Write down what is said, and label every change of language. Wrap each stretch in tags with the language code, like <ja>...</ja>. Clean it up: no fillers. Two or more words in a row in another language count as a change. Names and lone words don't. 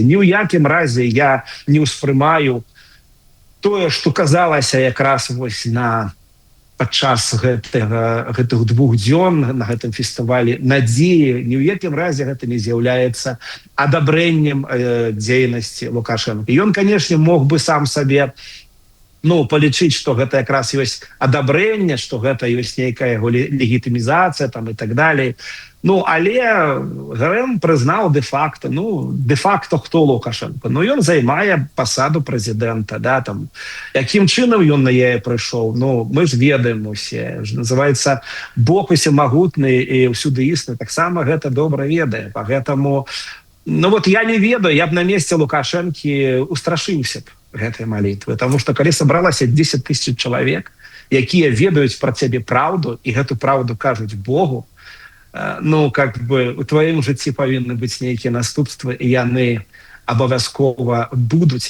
<be>Ні ў якім разе я не ўспрымаю тое, што казалася якраз вось падчас гэтых 2 дзён на гэтым фестывалі надзеі, ні ў якім разе гэта не з'яўляецца адабрэннем дзейнасці Лукашенко. Ён, канешне, мог бы сам сабе палічыць, што гэта якраз ёсць адабрэнне, што гэта ёсць нейкая яго легітымізацыя там і так далей. Але ГРМ прызнаў де-факто, де-факто хто Лукашенко? Ён займае пасаду прэзідэнта, да, там. Якім чынам ён на яе прыйшоў? Мы ж ведаем усе. Называецца, Бог усемагутны і ўсюды існы, таксама гэта добра ведае. Пагэтаму, я не ведаю, я б на месцы Лукашэнкі устрашыўся б гэтай малітвы, таму што калі сабралася 10 000 чалавек, якія ведаюць пра цябе праўду, і гэту праўду кажуць Богу, у тваім жыцці павінны быць нейкія наступствы, і яны абавязкова будуць.</be>